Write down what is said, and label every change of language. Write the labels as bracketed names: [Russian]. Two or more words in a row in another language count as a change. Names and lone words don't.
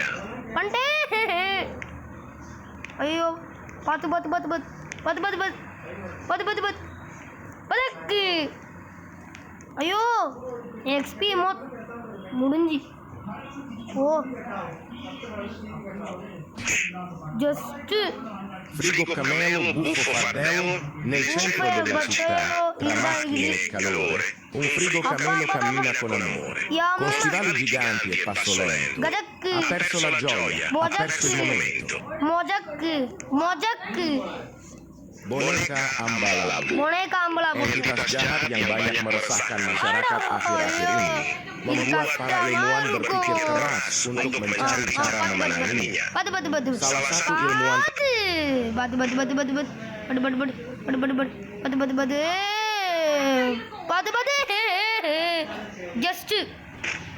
[Tamil] பண்ணிட்டேன் ஐயோ பார்த்து பார்த்து பார்த்து பார்த்து பார்த்து பார்த்து பார்த்து பார்த்து பார்த்து பார்த்து பதக்கு ஐயோ எக்ஸ்பி முடிஞ்சு ஓ ஜஸ்ட்டு [Italian] Frigo camelo, buffo fardello, nel centro della città, tra macchine e calore, un frigo camelo cammina con amore, con stivali giganti e passo lento, கதக்கு ha perso la gioia, ha perso il momento. மொஜக்கு மொஜக்கு [Indonesian] Boneka Ambalabu, boneka ambalabu entitas jahat yang banyak meresahkan masyarakat akhir-akhir ini, membuat para ilmuwan berpikir keras untuk mencari cara menanganinya. batu batu batu Salah satu ilmuwan batu batu batu batu batu batu batu batu batu batu batu batu batu batu batu just